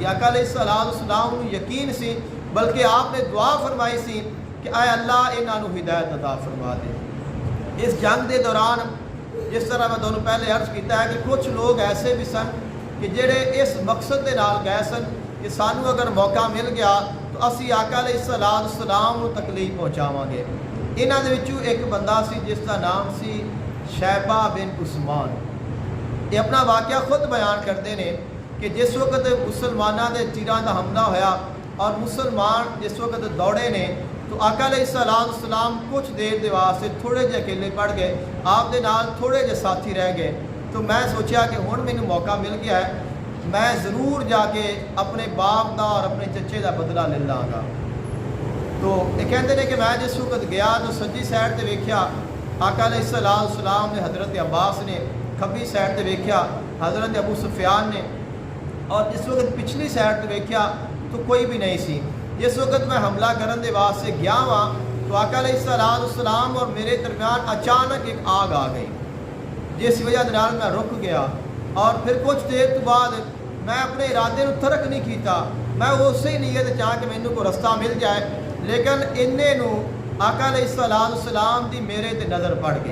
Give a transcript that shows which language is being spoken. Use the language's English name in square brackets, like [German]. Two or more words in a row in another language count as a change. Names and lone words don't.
[Punjabi] آقا علیہ السلام کو یقین سی, بلکہ آپ نے دعا فرمائی سی کہ اے اللہ انہاں نو ہدایت عطا فرما دے. اس جنگ دے دوران جس طرح میں تمہیں پہلے عرض کیتا ہے کہ کچھ لوگ ایسے بھی سن کہ جڑے اس مقصد دے نال گئے سن کہ سانو اگر موقع مل گیا تو اسی آقا علیہ السلام نو تکلیف پہنچاواں گے. انہاں دے وچوں ایک بندہ سی جس کا نام سی شیبہ بن عثمان. [Urdu] یہ اپنا واقعہ خود بیان کرتے ہیں کہ جس وقت مسلمانوں [Punjabi] دے تیراں دا حملہ ہویا اور مسلمان جس وقت دوڑے نے تو آقا علیہ السلام کچھ دیر دے واسطے تھوڑے جے اکیلے پڑ گئے, آپ دے نال تھوڑے جے ساتھی رہ گئے. تو میں سوچیا کہ ہن مینوں موقع مل گیا ہے, میں ضرور جا کے اپنے باپ دا اور اپنے چچے دا بدلہ لے لاں گا. [Urdu] تو یہ کہتے ہیں کہ میں جس وقت گیا [Punjabi] تو سجی سائڈ تے ویکھیا آقا علیہ السلام نے حضرت عباس نے, کھبی سائڈ تے ویکھیا حضرت ابو سفیان نے, اور جس وقت پچھلی سائڈ تے ویکھیا تو کوئی بھی نہیں سی. جس وقت میں حملہ کرن دے واسطے گیا ہوا تو آقا علیہ السلام اور میرے درمیان اچانک ایک آگ آ گئی, جس وجہ نال میں رک گیا. اور پھر کچھ دیر تو بعد میں اپنے ارادے نو ترک نہیں کیتا, میں اسی نیت چاہ کہ مینوں کو رستہ مل جائے, لیکن انہیں نو آقا علیہ السلام دی میرے تے نظر پڑ گئی.